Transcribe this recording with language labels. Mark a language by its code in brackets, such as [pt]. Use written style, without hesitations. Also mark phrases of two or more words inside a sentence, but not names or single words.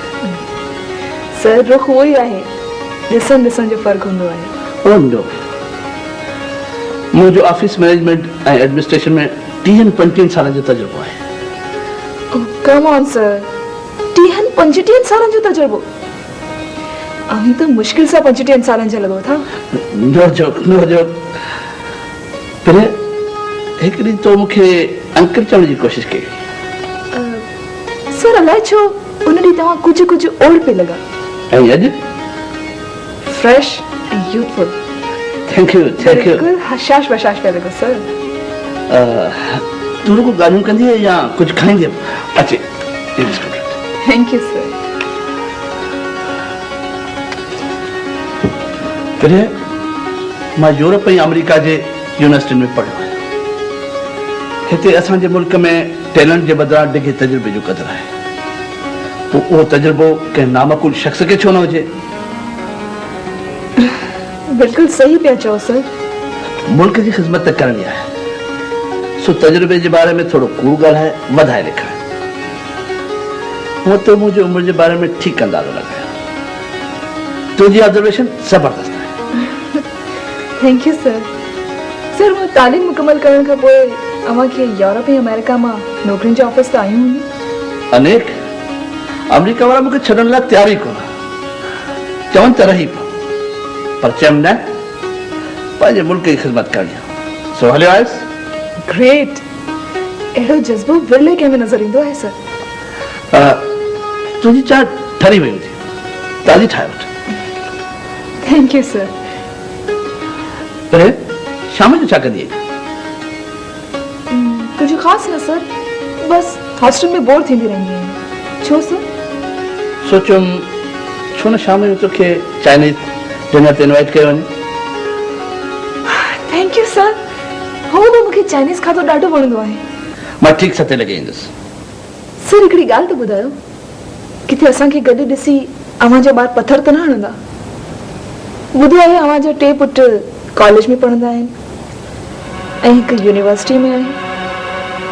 [sd] सर रुख उहो ई आहे, ॾिसण जो फ़र्क़ु हूंदो आहे। मुंहिंजो [en] office management [sd] ऐं एडमिनिस्ट्रेशन में 30-35 सालनि जो तजुर्बो आहे। [en] come on sir, [sd] 30-35 सालनि जो तजुर्बो? [ur] अभी तो [sd] मुश्किल सां 35 सालनि जा लॻो था। [en] no joke. [sd] पर हिकु ॾींहुं तो मूंखे अंकल चवण जी कोशिशि कई। सर अलाए छो उन ॾींहुं तव्हां कुझु ओल्ड पे लॻा ऐं अॼु फ्रेश ऐं यूथफुल। [en] thank you [sd] बिल्कुलु हशाश बशाश पिया लॻो सर। तूं रुगो ॻाल्हियूं कंदी या कुझु खाईंदी? अचे। [en] thank you sir. [sd] फिर मां यूरोप ऐं अमेरिका जे यूनिवर्सिटियुनि में पढ़ियो आहियां। हिते असांजे मुल्क में टैलेंट जे बदिरां डिघे तजुर्बे जो क़दुरु आहे। पोइ उहो तजुर्बो कंहिं नामकुल शख़्स खे छो न हुजे? बिल्कुलु सही पिया चओ सर। मुल्क जी ख़िदमत त करणी आहे, सो तजुर्बे जे बारे में थोरो कूड़ ॻाल्हाए वधाए लिखाए। हूअं त मुंहिंजी उमिरि जे बारे में ठीकु अंदाज़ो लॻायो। तुंहिंजी ऑब्जर्वेशन ज़बरदस्त आहे। [en] thank you sir. [sd] सर वो तालीम मुकम्मल करण खां पोइ अव्हां खे यूरोप ऐं अमेरिका मां नौकरियुनि जे ऑफर्स त आयूं हूंदियूं? अनेक। अमेरिका वारा मूंखे छॾण लाइ तयार ई कोन, चवनि त रही पियो, पर चयमि न, पंहिंजे मुल्क जी ख़िदमत करणी आहे। सो हलियो आयुसि। ग्रेट। अहिड़ो जज़्बो विरले कंहिं में नज़र ईंदो आहे सर। तुंहिंजी चांहि ठरी वई हुजे, ताज़ी ठाहे वठ। [en] thank you sir. [sd] पर शाम जो छा कंदी? [ur] कुछ खास [sd] न सर, बस हॉस्टल में बोर थींदी रहंदी आहियां। छो सर? सोचुम छो न शाम जो तोखे [en] Chinese dinner [sd] ते इनवाइट कयो वञे। [en] thank you sir. [sd] हो तो मूंखे चाइनीज खाधो ॾाढो वणंदो आहे। मां ठीकु 7 लॻे ईंदुसि। सर हिकिड़ी ॻाल्हि त ॿुधायो, किथे असांखे गॾु ॾिसी अव्हां जा ॿार पथर त न हणंदा? ॿुधो आहे अव्हां जा 2 पुट कॉलेज में पढ़ंदा आहिनि ऐं हिकु यूनिवर्सिटी में आहे।